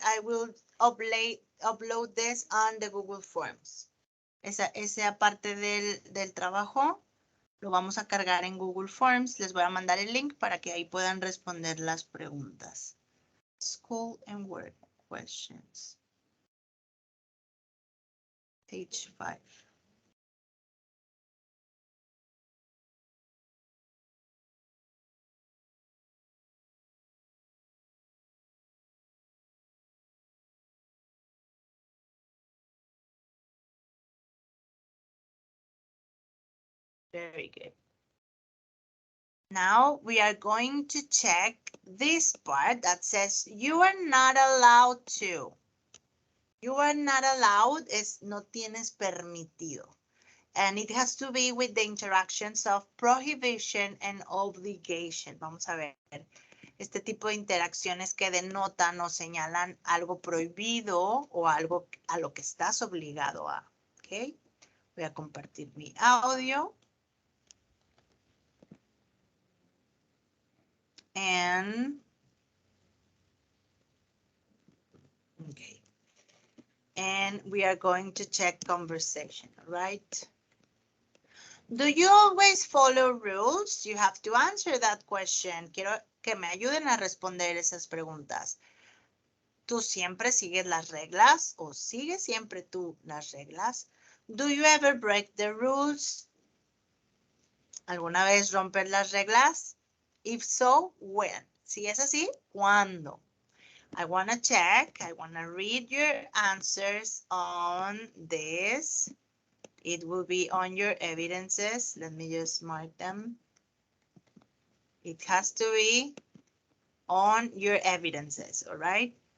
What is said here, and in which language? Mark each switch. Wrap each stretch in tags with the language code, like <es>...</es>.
<en>I will upload this on the Google Forms.</en> <es>Esa parte del trabajo lo vamos a cargar en Google Forms. Les voy a mandar el link para que ahí puedan responder las preguntas.</es> <en>School and work questions. Page 5. Very good. Now we are going to check this part that says you are not allowed to. You are not allowed</en> <es>es no tienes permitido.</es> <en>And it has to be with the interactions of prohibition and obligation.</en> <es>Vamos a ver este tipo de interacciones que denotan o señalan algo prohibido o algo a lo que estás obligado a.</es> <en>¿Ok?</en> <es>Voy a compartir mi audio.</es> <en>And, okay. And we are going to check conversation, all right? Do you always follow rules? You have to answer that question.</en> <es>Quiero que me ayuden a responder esas preguntas. ¿Tú siempre sigues las reglas o sigues siempre tú las reglas?</es> <en>Do you ever break the rules?</en> <es>¿Alguna vez rompes las reglas?</es> <en>If so, when?</en> <es>Si es así, ¿cuándo?</es> <en>I want to check. I want to read your answers on this. It will be on your evidences. Let me just mark them. It has to be on your evidences, all right?</en>